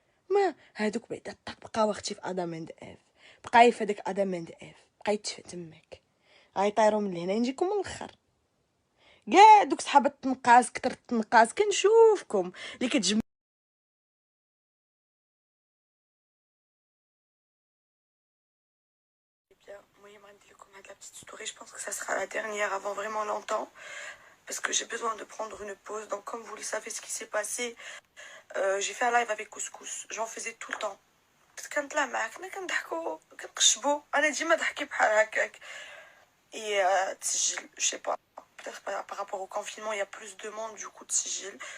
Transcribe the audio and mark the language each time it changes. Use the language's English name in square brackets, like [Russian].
[Arabic] ما هادوك بعدا طق بقاو اختي في ادم اند اف، بقاي في هذاك ادم اند اف، بقاي تشفى تماك غيطيروا من هنا. نجيكم من الاخر كاع دوك صحاب التنقاس كثر التنقاس كنشوفكم اللي كتجمعوا. المهم غندير لكم هاد لا بتيت ستوري. [French] جو بونس que ça sera la dernière avant vraiment longtemps parce que j'ai besoin de prendre une pause. Donc comme vous le savez ce qui s'est passé, j'ai fait un live avec Couscous. J'en faisais tout le temps. [Arabic] كنطلع معاك حنا كنضحكوا كنقشبوا، انا ديما ضحكي بحال هكاك. [French] Et [Arabic] تسجل [French] je sais pas, peut-être par rapport au confinement il y a plus de monde, du coup تسجل.